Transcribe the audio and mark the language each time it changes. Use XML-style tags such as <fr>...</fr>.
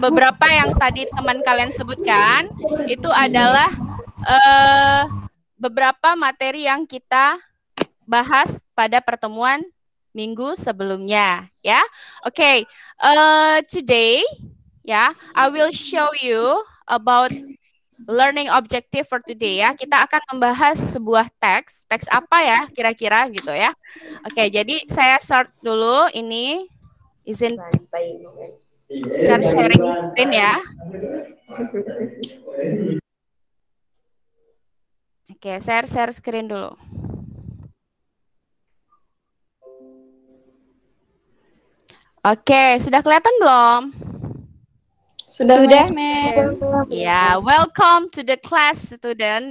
<id>Beberapa yang tadi teman kalian sebutkan itu adalah beberapa materi yang kita bahas pada pertemuan minggu sebelumnya ya.</id> <en>Oke, today ya, I will show you about learning objective for today ya.</en> <id>Kita akan membahas sebuah teks apa ya kira-kira gitu ya. Oke, jadi saya start dulu ini. Izin share sharing screen ya. Oke, share screen dulu. Oke, sudah kelihatan belum? Sudah, ma'am.</id> <en>Ya, welcome to the class student.</en>